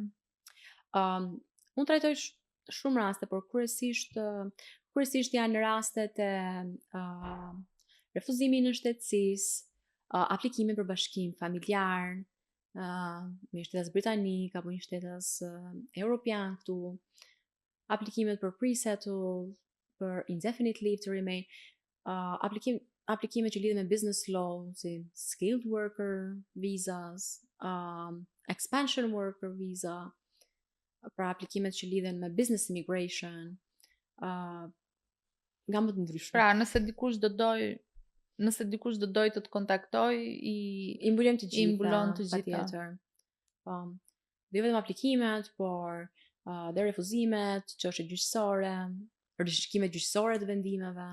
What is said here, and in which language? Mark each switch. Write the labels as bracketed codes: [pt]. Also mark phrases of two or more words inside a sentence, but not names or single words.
[sq] Unë trajtoj shumë raste, por kryesisht janë rastet e refuzimit në shtetësisë, aplikime për bashkim familjar, me shtetas britanik apo një shtetas europian këtu, aplikimet për pre-settle, për [en] indefinite leave to remain, [sq] aplikimet që lidhen me [en] business law, [sq] si [en] skilled worker visas, expansion worker visa, [sq] për aplikimet që lidhen me [en] business immigration, [sq] nga më të ndryshme. Pra, nëse dikush do doj të të kontaktoj, i mbulon të gjitha. Patjetër. Dhe vetëm aplikimet, por dhe refuzimet, çështje gjyqësore, rishkimet gjyqësore të vendimeve.